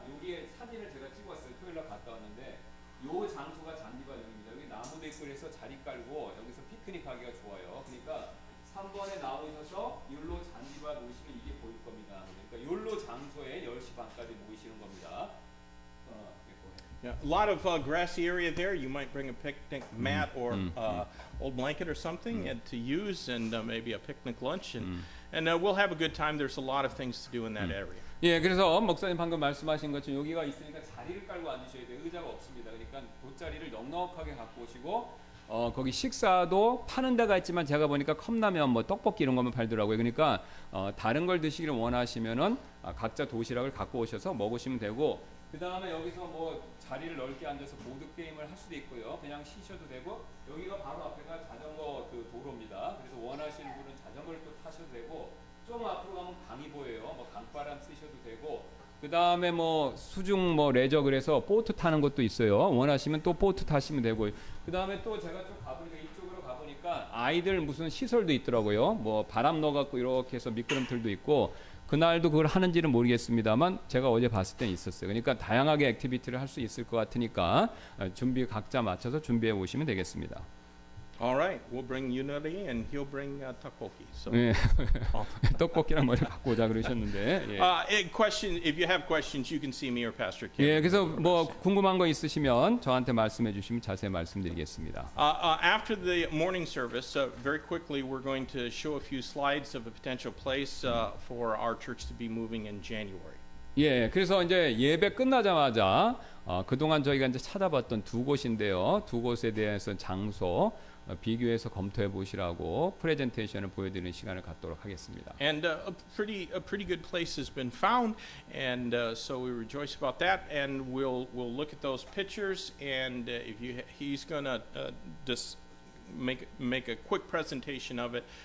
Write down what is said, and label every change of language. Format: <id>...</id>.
<ko>여기에 사진을 제가 찍었어요. 토요일 날 갔다 왔는데 요 장소가 잔디밭입니다. 여기 나무도 있고 그래서 자리 깔고 여기서 피크닉 하기가 좋아요. 그러니까 3번에 나오셔서 여기로 잔디밭 오시면 이게 보일 겁니다. 그러니까 여기로 장소에 10시 반까지 모이시는 겁니다.</ko> <en>Yeah, a lot of grassy area there. You might bring a picnic mat or old blanket or something to use, and maybe a picnic lunch, and we'll have a good time. There's a lot of things to do in that area.</en> <ko>예, 그래서 목사님 방금 말씀하신 것처럼 여기가 있으니까 자리를 깔고 앉으셔야 돼요. 의자가 없습니다. 그러니까 돗자리를 넉넉하게 갖고 오시고 거기 식사도 파는 데가 있지만 제가 보니까 컵라면 뭐 떡볶이 이런 거만 팔더라고요. 그러니까 다른 걸 드시기를 원하시면은 각자 도시락을 갖고 오셔서 먹으시면 되고 그 다음에 여기서 뭐 자리를 넓게 앉아서 보드 게임을 할 수도 있고요. 그냥 쉬셔도 되고 여기가 바로 앞에가 자전거 그 도로입니다. 그래서 원하시는 분은 자전거를 또 타셔도 되고 좀 앞으로 가면 강이 보여요. 뭐 강바람 쓰셔도 되고 그 다음에 뭐 수중 뭐 레저 그래서 보트 타는 것도 있어요. 원하시면 또 보트 타시면 되고 그 다음에 또 제가 좀 가보니까 이쪽으로 가보니까 아이들 무슨 시설도 있더라고요. 뭐 바람 넣어갖고 이렇게 해서 미끄럼틀도 있고 그날도 그걸 하는지는 모르겠습니다만 제가 어제 봤을 땐 있었어요. 그러니까 다양하게 액티비티를 할 수 있을 것 같으니까 준비 각자 맞춰서 준비해 오시면 되겠습니다.</ko> <en>All right, we'll bring Yunari and he'll bring tteokbokki. So,</en> <ko>예. 떡볶이랑 뭘 갖고 오자 그러셨는데. 예.</ko> <en>question. If you have questions, you can see me or Pastor Kim.</en> <ko>예, 그래서 뭐 궁금한 거 있으시면 저한테 말씀해 주시면 자세히 말씀드리겠습니다. After the morning service, very quickly, we're going to show a few slides of a potential place for our church to be moving in January. 예, 그래서 이제 예배 끝나자마자 그동안 저희가 이제 찾아봤던 두 곳인데요. 두 곳에 대해서 장소 비교해서 검토해 보시라고 프레젠테이션을 보여드리는 시간을 갖도록 하겠습니다. And a pretty good place has been found, and so we rejoice about that. And we'll look at those pictures, and if he's gonna just make a quick presentation of it.</ko>